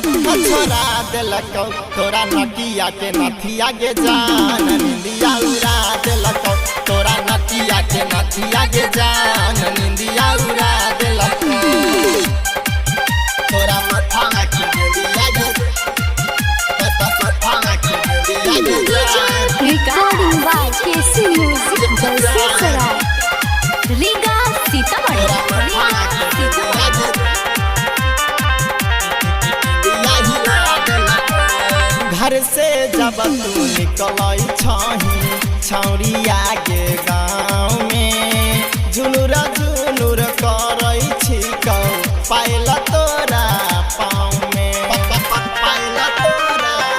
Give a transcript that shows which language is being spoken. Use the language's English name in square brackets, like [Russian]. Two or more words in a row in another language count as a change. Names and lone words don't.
[Maithili] तोरा नकिया के नथिया गे जान निंदिया उड़ा देलक तोरा नकिया के नथिया गे जान निंदिया उड़ा देलक तोरा माथा में खिंदिया गे माथा में खिंदिया गे [English] Recording by KC Music, Dalsing Sarai. Riga Sitamarhi. [Maithili] घर से जब तू निकल छौरिया के गाँव में झुनुर झुनुर करै छिकौ पायल तोरा पाँव में पायल तोरा